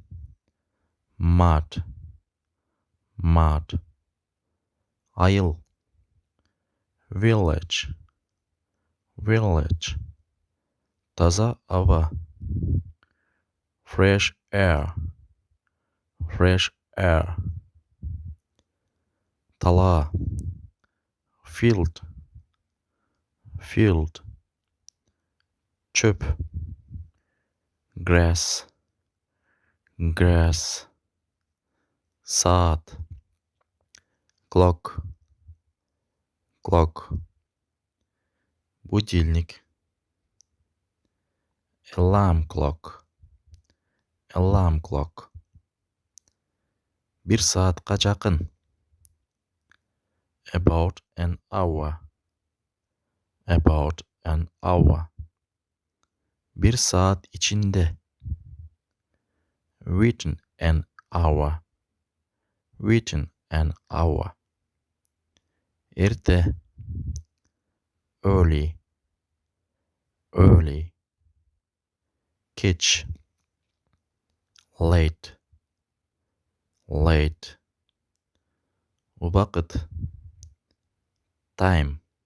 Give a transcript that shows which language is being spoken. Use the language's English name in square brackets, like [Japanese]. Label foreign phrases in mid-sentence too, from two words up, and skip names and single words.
[Kyrgyz] mud, айыл, village, таза аба, [English] fresh air, талаа, field, чөп, grass, саат, clock, будильник, alarm clock, [Kyrgyz] бир саатка жакын, [English] about an hour, [Kyrgyz] бир саат ичинде, [English] within an hour, эрте, early, [Kyrgyz] кеч, late, убакыт, time,